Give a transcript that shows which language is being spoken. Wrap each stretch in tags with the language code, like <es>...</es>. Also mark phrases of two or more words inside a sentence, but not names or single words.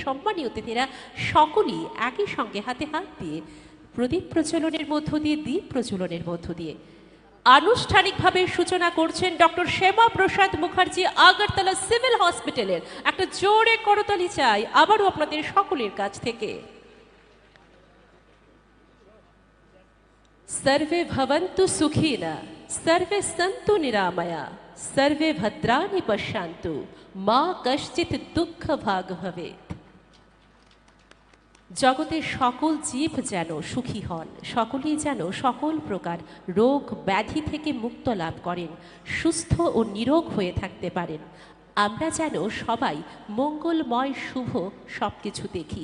<bn>সম্মানীয় অতিথিরা সকলেই একই সঙ্গে হাতে হাত দিয়ে প্রদীপ প্রজ্বলনের মধ্য দিয়ে দীপ প্রজ্বলনের মধ্য দিয়ে আনুষ্ঠানিকভাবে সূচনা করছেন ডক্টর শ্যামা প্রসাদ মুখার্জি আগরতলা সিভিল হসপিটালের। একটা জোরে করতালি চাই আবারও আপনাদের সকলের কাছ থেকে।</bn> <sa>सर्वे भवन्तु सुखिनः सर्वे सन्तु निरामया सर्वे भद्राणि पश्यन्तु मा कश्चित् दुःख भाग भवेत्।</sa> <bn>জগতের সকল জীব যেন সুখী হন, সকলেই যেন সকল প্রকার রোগ ব্যাধি থেকে মুক্ত লাভ করেন, সুস্থ ও নিরোগ হয়ে থাকতে পারেন। আমরা যেন সবাই মঙ্গলময় শুভ সব কিছু দেখি।</bn>